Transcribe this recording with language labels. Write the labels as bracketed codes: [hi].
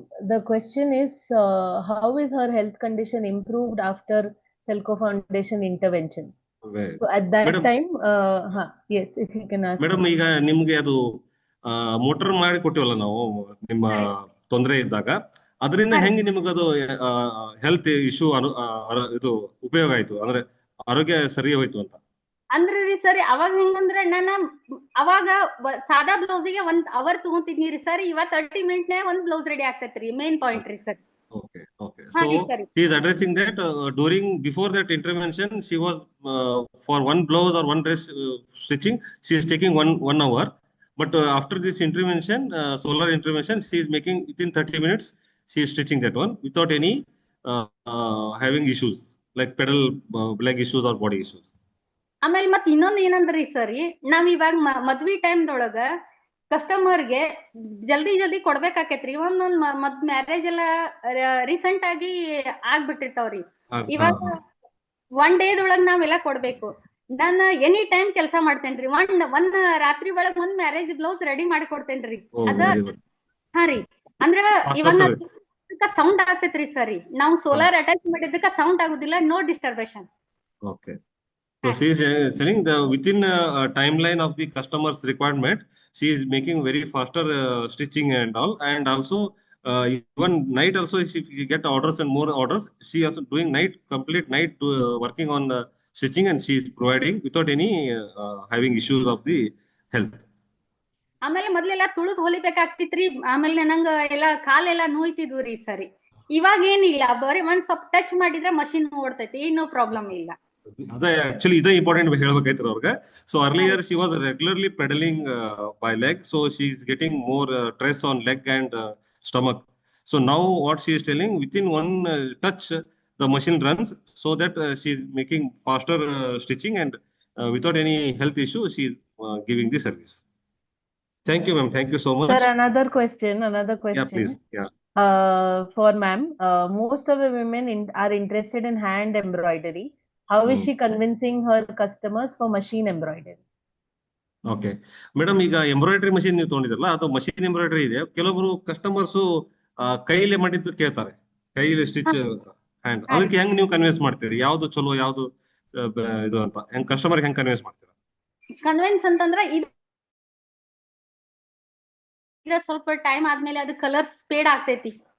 [en] The question is, how is her health condition improved after SELCO Foundation intervention? So at that time, yes, if you can ask. [kn] Madam ಈಗ ನಿಮ್ಗೆ ಅದು motor ಮಾಡಿ ಕೊಟ್ಟಿವಲ್ಲ ನಾವು ನಿಮ್ಮ ತೊಂದರೆ ಇದ್ದಾಗ, ಅದರಿಂದ ಹೆಂಗೆ ನಿಮಗದು ಹೆಲ್ತ್ ಇಶ್ಯೂ ಇದು ಉಪಯೋಗ ಆಯ್ತು ಅಂದ್ರೆ ಆರೋಗ್ಯ ಸರಿ ಹೋಯ್ತು ಅಂತ? ಅಂದ್ರೆ ರೀ ಸರಿ ಅವಾಗ ಹೆಂಗಂದ್ರೆ ನಾನು ಅವಾಗ ಸಾದಾ ಬ್ಲೌಸಿಗೆ 1 ಅವರ್ ತಗೊಂತಿದ್ನಿ ರೀ ಸರ್. ಇವಾಗ 30 ಮಿನಿಟ್ನೇ ಒಂದ್ ಬ್ಲೌಸ್ ರೆಡಿ ಆಗ್ತೈತ್ರಿ. ಮೇನ್ ಪಾಯಿಂಟ್ ರೀ sir. [en] Okay. So she is addressing that before that intervention, she was for one blouse or one dress stitching, she is taking one hour. But after this intervention, solar intervention, she is making within 30 minutes. She is stitching that one without any having issues like pedal leg issues or body issues. [kn] ಆಮೇಲೆ ಮತ್ ಇನ್ನೊಂದ್ ಏನಂದ್ರಿ ಸರಿ, ನಾವ್ ಇವಾಗ ಮದ್ವಿ ಟೈಮ್ದೊಳಗ ಕಸ್ಟಮರ್ಗೆ ಜಲ್ದಿ ಕೊಡ್ಬೇಕಾಕೇತ್ರಿ. ಒಂದೊಂದ್ ಮ್ಯಾರೇಜ್ ಎಲ್ಲ ರೀಸೆಂಟ್ ಆಗಿ ಆಗ್ಬಿಟ್ಟಿರ್ತಾವ್ರಿ. ಇವಾಗ 1 ಡೇದೊಳಗ್ ನಾವೆಲ್ಲ ಕೊಡ್ಬೇಕು. ನಾನು ಎನಿ ಟೈಮ್ ಕೆಲಸ ಮಾಡ್ತೇನ್ರಿ. ಒಂದ್ ರಾತ್ರಿ ಒಳಗ್ ಒಂದ್ ಮ್ಯಾರೇಜ್ ಬ್ಲೌಸ್ ರೆಡಿ ಮಾಡಿ ಕೊಡ್ತೇನ್ರಿ. ಅದ ಹಾ ರೀ. ಅಂದ್ರ ಇವಾಗ ಸೌಂಡ್ ಆಗ್ತೈತ್ರಿ ಸರಿ. ನಾವು ಸೋಲಾರ್ ಅಟ್ಯಾಚ್ ಮಾಡಿದ್ದಕ್ಕ ಸೌಂಡ್ ಆಗುದಿಲ್ಲ, [en] No disturbation. Okay. So she is selling within timeline of the customer's requirement. She is making very faster stitching and all, and also even night also if you get orders and more orders, she also doing complete night working on the stitching, and she is providing without any having issues of the health. [kn] ಆಮೇಲೆ ಮೊದ್ಲೆಲ್ಲ ತುಳುದ್ ಹೊಲಿಬೇಕಾಗ್ತಿತ್ರಿ. ಆಮೇಲೆ ನಂಗ ಎಲ್ಲ ಕಾಲೆಲ್ಲ ನೋಯ್ತಿದ್ವು ರೀ ಸರಿ. ಇವಾಗ ಏನಿಲ್ಲ, ಬರೀ ಒಂದ್ ಸ್ವಲ್ಪ ಟಚ್ ಮಾಡಿದ್ರೆ ಮಷಿನ್ ಓಡ್ತೈತಿ, ಏನೋ ಪ್ರಾಬ್ಲಮ್ ಇಲ್ಲ. ಅದೇ ಆಕ್ಚುಲಿ ಇದೇ ಇಂಪಾರ್ಟೆಂಟ್ ಹೇಳ್ಬೇಕಾಯ್ತು ಅವ್ರಿಗೆ. [en] So earlier she was regularly pedalling by leg, so she is getting more stress on leg and stomach. So now what she is telling, within one touch the machine runs, so that she is making faster stitching and without any health issue she is giving the service. Thank you ma'am, thank you so much. Sir, another question. Yeah, please. Yeah. For ma'am, most of the women are interested in hand embroidery. How is she convincing her customers for machine embroidery? [kn] Okay madam, ಈಗ embroidery machine ನೀವು ತಗೊಂಡಿದ್ರಲ್ಲ, ಅದು machine embroidery ಇದೆ. ಕೆಲವೊಬ್ರು customers ಕೈಲೇ ಮಾಡಿದ್ದು ಕೇಳ್ತಾರೆ, ಕೈಲಿ stitch hand. ಅದಕ್ಕೆ ಹೆಂಗ್ ನೀವು ಕನ್ವಿನ್ಸ್ ಮಾಡ್ತೀರಿ, ಯಾವ್ದು ಚಲೋ ಯಾವ್ದು ಇದು ಅಂತ ಹೆಂಗ್ ಕಸ್ಟಮರ್ ಹೆಂಗ್ ಕನ್ವಿನ್ಸ್ ಮಾಡ್ತೀರಾ? ಕನ್ವಿನ್ಸ್ ಅಂತಂದ್ರ ಇದ್ರ ಸ್ವಲ್ಪ ಟೈಮ್ ಆದ್ಮೇಲೆ ಅದು ಕಲರ್ಸ್ ಫೇಡ್ ಆಗ್ತೈತಿ.